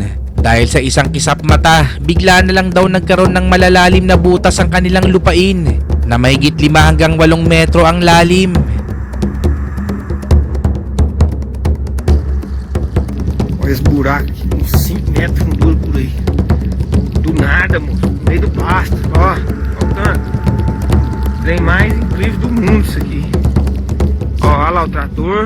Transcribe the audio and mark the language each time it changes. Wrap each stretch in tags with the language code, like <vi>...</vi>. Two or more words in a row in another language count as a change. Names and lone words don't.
<tl>Dahil sa isang kisap mata, bigla na lang daw nagkaroon ng malalalim na butas ang kanilang lupain na mahigit 5 hanggang 8 metro ang lalim.</tl> <pt>Olha esse buraco aqui, uns 5 metros de fundura por aí. Do nada, moço, no meio do pasto, ó, o tanto. Trem mais incrível do mundo isso aqui. Ó, olha lá o trator.</pt>